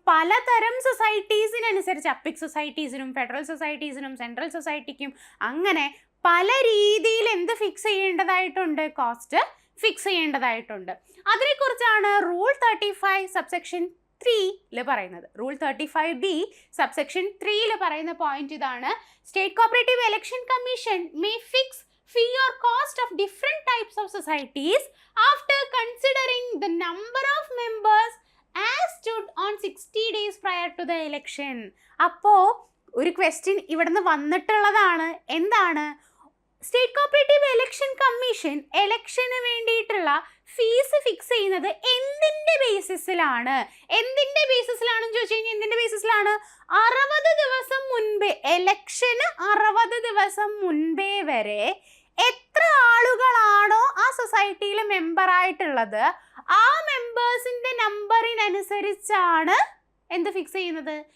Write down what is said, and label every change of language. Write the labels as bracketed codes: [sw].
[ml] പലതരം സൊസൈറ്റീസിനനുസരിച്ച് അപ്പിക് സൊസൈറ്റീസിനും federal സൊസൈറ്റീസിനും central സൊസൈറ്റിക്കും അങ്ങനെ പല രീതിയിൽ എന്ത് ഫിക്സ് ചെയ്യേണ്ടതായിട്ടുണ്ട്? കോസ്റ്റ് ഫിക്സ് ചെയ്യേണ്ടതായിട്ടുണ്ട്. അതിനെക്കുറിച്ചാണ് റൂൾ 35 സബ്സെക്ഷൻ 3 പറയുന്നത്. റൂൾ 35B സബ്സെക്ഷൻ 3 പറയുന്ന പോയിന്റ് ഇതാണ്. [en] State cooperative election commission may fix fee or cost of different types of societies after considering the number of members as stood on 60 days prior to the election. [ml] അപ്പോൾ ഒരു question ഇവിടുന്ന് വന്നിട്ടുള്ളതാണ്. എന്താണ്? State cooperative election commission ഇലക്ഷന് വേണ്ടിയിട്ടുള്ള fees fix ചെയ്യുന്നത് എന്തിന്റെ ബേസിസിലാണ്? എന്തിന്റെ ബേസിസിലാണെന്ന് ചോദിച്ചു കഴിഞ്ഞാൽ എന്തിന്റെ ബേസിസിലാണ്? 60 ദിവസം മുൻപേ, ഇലക്ഷന് 60 ദിവസം മുൻപേ വരെ എത്ര ആളുകളാണോ ആ സൊസൈറ്റിയിൽ മെമ്പർ ആയിട്ടുള്ളത് ആ മെമ്പേഴ്സിന്റെ നമ്പറിനനുസരിച്ചാണ് എന്ത് ഫിക്സ് ചെയ്യുന്നത്?